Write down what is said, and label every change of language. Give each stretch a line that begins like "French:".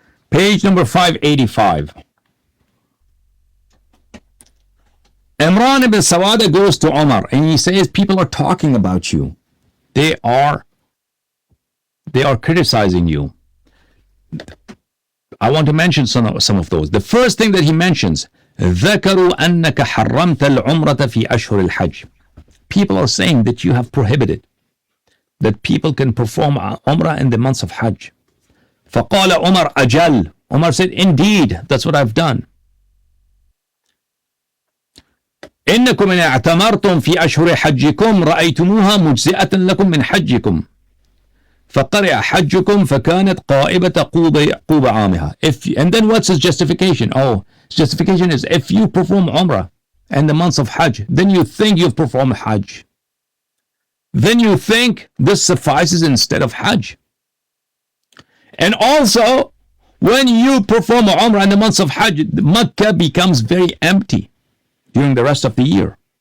English: Page number 585. Imran ibn Sawada goes to Umar and he says, people are talking about you. They are criticizing you. I want to mention some of those. The first thing that he mentions,
Arabic: ذكروا أنك حرمت العمرة في أشهر الحج.
English: People are saying that you have prohibited that people can perform Umrah in the months of Hajj.
Arabic: فقال عمر أجل.
English: Umar said, indeed, that's what I've done.
Arabic: إنكم إن اعتمرتم في أشهر حجكم رأيتموها مجزئة لكم من حجكم فقرأ حجكم فكانت قائبة قوب عامها.
English: And then what's his justification? Oh, his justification is, if you perform Umrah in the months of Hajj, then you think you've performed Hajj. Then you think this suffices instead of Hajj. And also, when you perform Umrah in the months of Hajj, Makkah becomes very empty during the rest of the year.